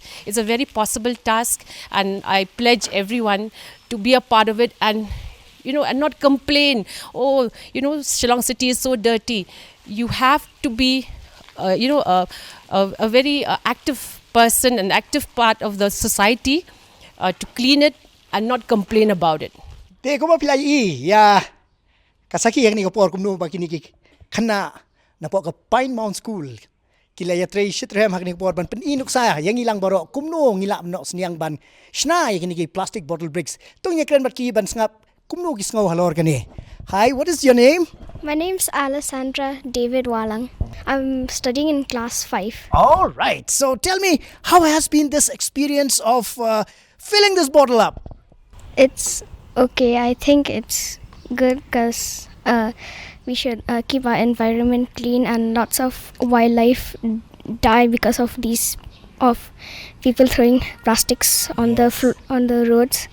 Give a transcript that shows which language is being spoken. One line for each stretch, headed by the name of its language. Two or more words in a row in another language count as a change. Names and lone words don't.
English: It's a very possible task, and I pledge everyone to be a part of it and not complain, Shillong city is so dirty. You have to be a very active person, an active part of the society to clean it and not complain about it.
Khasi: Te ko pilai ya kasaki yang ni ko por kumno ba kini ki khana na po ka Pine Mount School kila ya trei shitrem hak ni por ban pen inuk sa yang ilang baro kumno ngila no sniang ban shna kini ki
English: plastic bottle bricks
Khasi: tung ya kren bat ki ban sngap kumno ki sngaw halor kani.
English: Hi, what is your name? My name's Alessandra David Walang. I'm studying in class 5. All right. So tell me, how has been this experience of filling this bottle up? It's okay. I think it's good because we should keep our environment clean, and lots of wildlife die because of people throwing plastics on the roads.